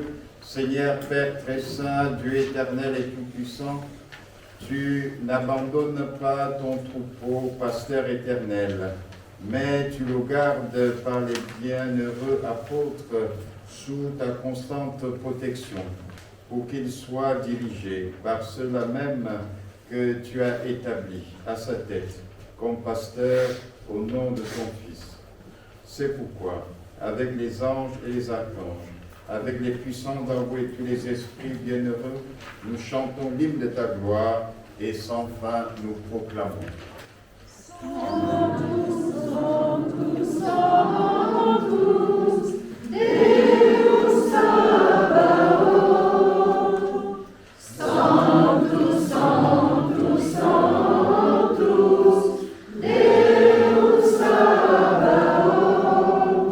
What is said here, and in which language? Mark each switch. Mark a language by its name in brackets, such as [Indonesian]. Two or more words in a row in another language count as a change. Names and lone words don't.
[French] Seigneur Père très saint, Dieu éternel et tout-puissant, tu n'abandonnes pas ton troupeau, pasteur éternel, mais tu le gardes par les bienheureux apôtres sous ta constante protection, pour qu'il soit dirigé par ceux-là même que tu as établis à sa tête, comme pasteur au nom de ton Fils. C'est pourquoi, avec les anges et les archanges, avec les puissants d'en haut et tous les esprits bienheureux, nous chantons l'hymne de ta gloire et sans fin nous proclamons. [Latin] Sanctus, Sanctus, Sanctus, Deus Sabaoth. Sanctus, Sanctus, Sanctus, Deus Sabaoth.